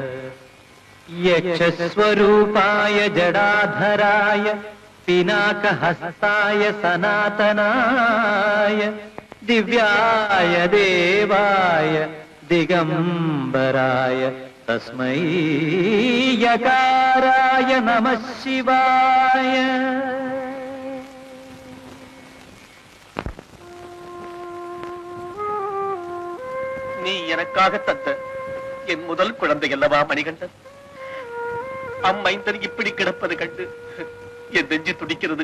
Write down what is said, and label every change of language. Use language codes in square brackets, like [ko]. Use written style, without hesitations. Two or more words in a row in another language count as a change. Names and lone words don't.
[sa] यक्षस्वरूपाय जडाधराय पिनाकहस्ताय सनातनाय दिव्याय देवाय दिगंबराय तस्मै यकाराय नमः शिवाय। [ta] நீ எனக்காக தந்த என் முதல் குழந்தை அல்லவா மணிகண்டன்? அம்மைந்தன் இப்படி கிடப்பது கண்டு என் நெஞ்சு துடிக்கிறது.